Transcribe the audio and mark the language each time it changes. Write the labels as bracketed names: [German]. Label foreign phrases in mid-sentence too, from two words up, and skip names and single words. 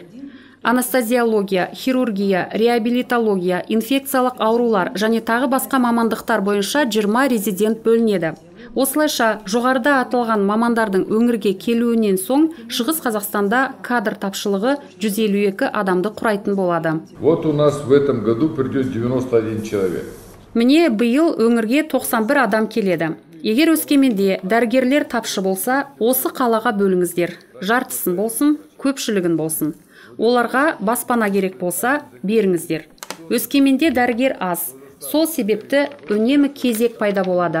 [Kazakh] Анестезиология, хирургия, реабилитология, инфекциялық аурулар және тағы басқа мамандықтар бойынша 20 резидент бөлінеді. Осылайша, жоғарыда аталған мамандардың өңірге келуінен соң Шығыс Қазақстанда кадр тапшылығы 152 адамды құрайтын болады. [Russian] Вот у нас в этом году придет 91 человек. [Kazakh] Міне биыл өңірге 91 адам келеді. Егер Өскеменде дәрігерлер тапшы болса, осы қалаға бөліңіздер. Жартысын болсын, көпшілігін болсын. Оларға баспана керек болса, беріңіздер. Өскеменде дәрігер аз. Сол себепті үнемі кезек пайда болады.